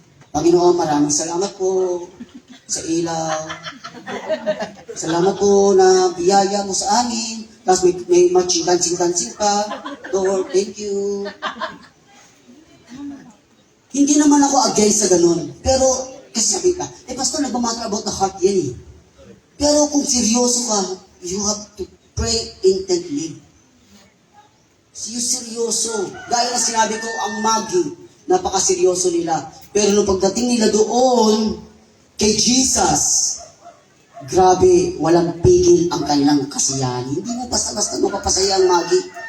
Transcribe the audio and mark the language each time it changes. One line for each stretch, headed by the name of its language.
Filipino: Panginoon, maraming salamat po sa ilaw. Salamat po na biyaya mo sa amin. Tapos may dancing pa.
English: Lord, thank you.
Filipino: Hindi naman ako against sa ganun. Pero, kasi sabi ka, pastor, nagmamatter
English: about the heart
Filipino: yan eh. Pero kung seryoso ka,
English: you have to pray intently. You seryoso.
Filipino: Gaya na sinabi ko, ang magi, napakaseryoso nila. Pero nung pagdating nila doon, kay Jesus, grabe, walang pigil ang kanilang kasiyahan. Hindi mo basta-basta mapapasaya ang magi.